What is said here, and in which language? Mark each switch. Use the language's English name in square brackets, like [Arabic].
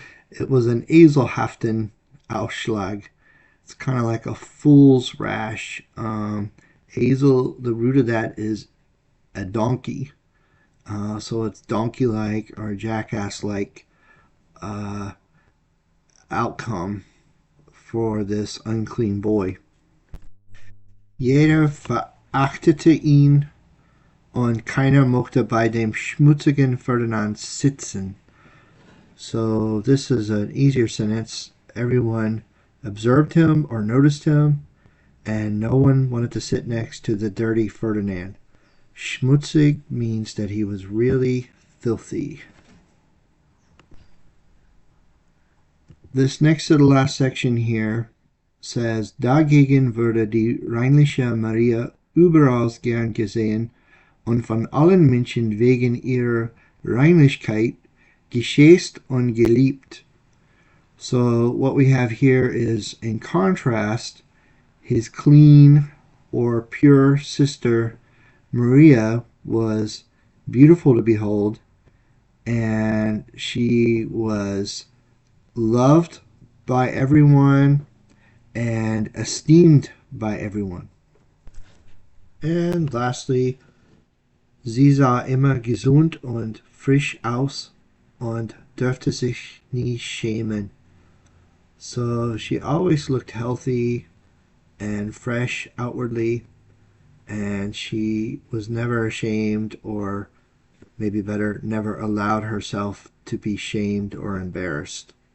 [English] It was an eselhaften Ausschlag. It's kind of like a fool's rash. Esel, the root of that is a donkey. So it's donkey-like or jackass-like outcome for this unclean boy. [German] Jeder verachtete ihn und keiner mochte bei dem schmutzigen Ferdinand sitzen. [English] So this is an easier sentence. Everyone observed him or noticed him, and no one wanted to sit next to the dirty Ferdinand. Schmutzig means that he was really filthy. This next to the last section here says, [German] dagegen wurde die reinliche Maria überall gern gesehen und von allen Menschen wegen ihrer Reinlichkeit geschätzt und geliebt. [English] So what we have here is, in contrast, his clean or pure sister Maria was beautiful to behold, and she was loved by everyone and esteemed by everyone. And lastly, [German] sie sah immer gesund und frisch aus und dürfte sich nie schämen. [English] So she always looked healthy and fresh outwardly, and she was never ashamed, or maybe better, never allowed herself to be shamed or embarrassed.